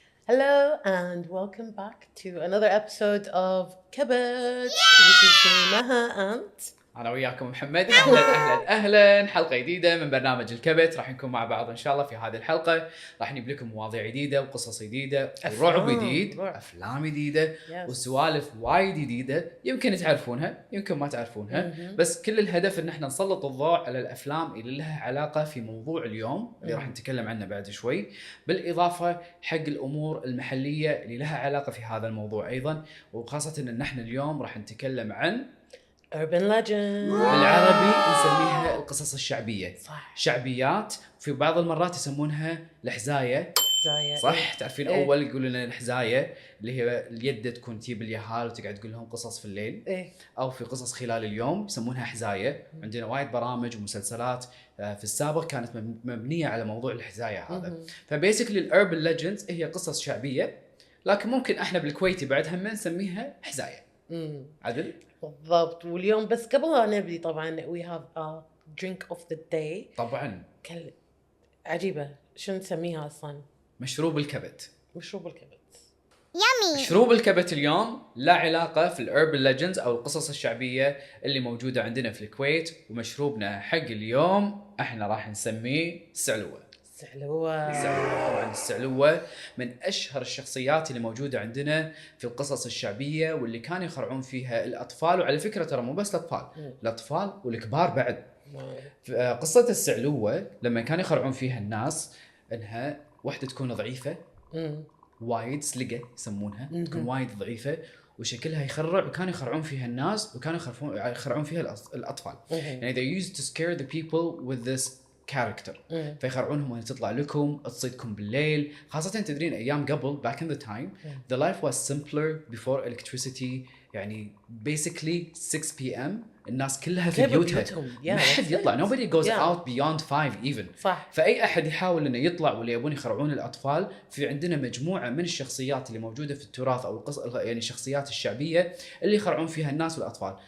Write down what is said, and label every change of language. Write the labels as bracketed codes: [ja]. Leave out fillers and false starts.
[en] Hello and welcome back to another episode of كبت. This is me Maha and [ar] أنا وياكم محمد. أهلا حلقة جديدة من برنامج الكبت. راح نكون مع بعض إن شاء الله في هذه الحلقة. راح نجيب لكم مواضيع جديدة وقصص جديدة ورعب جديد أفلام جديدة وسوالف وايد جديدة يمكن تعرفونها يمكن ما تعرفونها بس كل الهدف إن احنا نسلط الضوء على الأفلام اللي لها علاقة في موضوع اليوم اللي راح نتكلم عنه بعد شوي، بالإضافة حق الأمور المحلية اللي لها علاقة في هذا الموضوع أيضا، وخاصة إن احنا اليوم راح نتكلم عن [en] urban legend. [ar] بالعربي نسميها القصص الشعبية. صح. شعبيات، في بعض المرات يسمونها الحزاية. صح. تعرفين أول يقولون لنا الحزاية اللي هي اليد تكون تجيب اليهال وتقعد تقول لهم قصص في الليل أو في قصص خلال اليوم يسمونها حزاية. عندنا وايد برامج ومسلسلات في السابق كانت مبنية على موضوع الحزاية هذا. فبيسكلي الأربن ليجندز هي قصص شعبية، لكن ممكن احنا بالكويتي بعد هم نسميها حزاية. عدل؟ بالضبط. واليوم بس قبل لا نبدي طبعا [en] we have a drink of the day. [ar] طبعا عجيبة، شو نسميها أصلا؟ مشروب الكبت. مشروب الكبت. يامي. مشروب الكبت اليوم لا علاقة في الأربن ليجندز أو القصص الشعبية اللي موجودة عندنا في الكويت، ومشروبنا حق اليوم احنا راح نسميه السعلوة. طبعا السعلوة من أشهر الشخصيات اللي موجودة عندنا في القصص الشعبية واللي كانوا يخرعون فيها الأطفال، وعلى فكرة ترى مو بس الأطفال والكبار بعد. قصة السعلوة لما كانوا يخرعون فيها الناس إنها واحدة تكون ضعيفة وايد سلقة يسمونها، تكون وايد ضعيفة وشكلها يخرع، وكانوا يخرعون فيها الناس وكانوا يخرعون فيها الأطفال. يعني [en] they used to scare the people with this character. [ar] فيخرعونهم وين تطلع لكم تصيدكم بالليل، خاصة تدرين أيام قبل [en] back in the time the life was simpler before electricity. [ar] يعني [en] basically 6 p.m. [ar] الناس كلها في بيوتها ما حد يطلع [en] nobody goes out beyond 5 even. [ar] صح. فأي أحد يحاول إنه يطلع واللي يبون يخرعون الأطفال. في عندنا مجموعة من الشخصيات اللي موجودة في التراث أو يعني الشخصيات الشعبية اللي يخرعون فيها الناس والأطفال.